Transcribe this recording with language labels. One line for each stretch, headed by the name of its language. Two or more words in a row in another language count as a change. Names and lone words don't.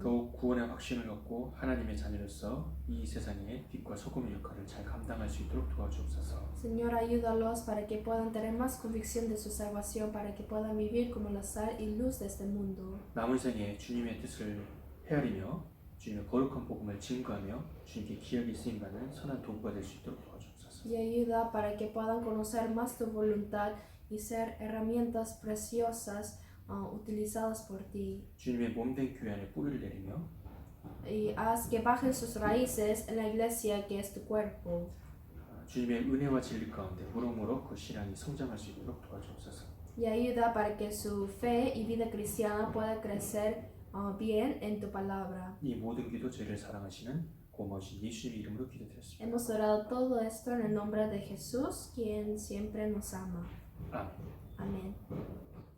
Korean: 더욱 구원의 확신을 얻고 하나님의 자녀로서 이 세상의 빛과 소금의 역할을 잘 감당할 수 있도록 도와주옵소서.
Spanish: Señor, ayúdalos para que puedan tener más convicción de su salvación, para que puedan vivir como la sal y luz de este mundo.
Korean: 남은 생에 주님의 뜻을 헤아리며 주님의 거룩한 복음을 증거하며 주님께 기억이 쓰임받는 선한 도구가 될 수 있도록 도와주옵소서.
Spanish: Y ayuda para que puedan conocer más tu voluntad y ser herramientas preciosas utilizadas por ti.
Korean: 주님의 몸된 교회 안에 뿌리를 내리며
Spanish: Y haz que bajen sus raíces en la iglesia que es tu cuerpo.
Korean: 주님의 은혜와 진리 가운데 무럭무럭 그 신앙이 성장할 수 있도록 도와주옵소서.
Spanish: Y ayuda para que su fe y vida cristiana pueda crecer bien en tu palabra.
Korean: 이 모든 기도 저희를 사랑하시는 고마우신 예수님의 이름으로 기도드렸습니다.
Spanish: Hemos orado todo esto en el nombre de Jesús, quien siempre nos ama.
Korean: 아멘.
Spanish: Amén.